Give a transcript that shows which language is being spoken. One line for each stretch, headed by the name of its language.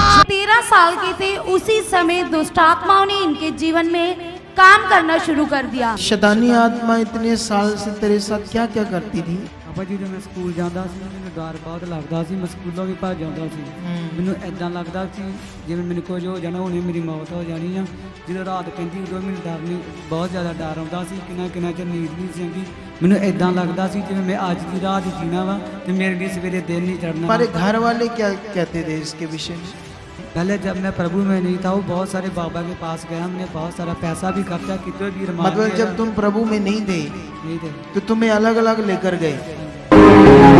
Hindi: 13 साल के थे उसी समय दुष्ट आत्माओं ने इनके जीवन में काम करना शुरू कर दिया। शैतानी आत्मा इतने साल से तेरे साथ क्या क्या करती थी? पापा जी, जब मैं स्कूल जाता
Punjabi: सी ਮੈਨੂੰ ਡਰ ਬਹੁਤ ਲੱਗਦਾ ਸੀ। ਮੈਂ ਸਕੂਲੋਂ ਵੀ ਭੱਜ ਜਾਂਦਾ ਸੀ। ਮੈਨੂੰ ਇਦਾਂ ਲੱਗਦਾ ਸੀ ਜਿਵੇਂ ਮੈਨੂੰ ਕੁਝ ਹੋ ਜਾਣਾ, ਹੁਣੇ ਮੇਰੀ ਮੌਤ ਹੋ ਜਾਣੀ ਆ। ਜਦੋਂ ਰਾਤ ਪੈਂਦੀ ਉਦੋਂ ਮੈਨੂੰ ਡਰ ਨਹੀਂ, ਬਹੁਤ ਜ਼ਿਆਦਾ ਡਰ ਆਉਂਦਾ ਸੀ। ਕਿੰਨਾ ਚਿਰ ਨੀਂਦ ਨਹੀਂ ਸੀ ਆਉਂਦੀ। ਮੈਨੂੰ ਇਦਾਂ ਲੱਗਦਾ ਸੀ ਜਿਵੇਂ ਮੈਂ ਅੱਜ ਦੀ ਰਾਤ ਹੀ ਜੀਣਾ ਵਾ ਤੇ ਮੇਰੇ ਲਈ ਸਵੇਰੇ ਦਿਨ नहीं चढ़ना।
Hindi: हमारे घर वाले क्या कहते थे इसके विषय में? पहले जब मैं प्रभु में नहीं था, वो बहुत सारे बाबा के पास गया, हमने बहुत सारा पैसा भी खर्चा कितने भी रमान। मतलब जब तुम प्रभु में नहीं थे तो तुम्हें अलग अलग लेकर गए।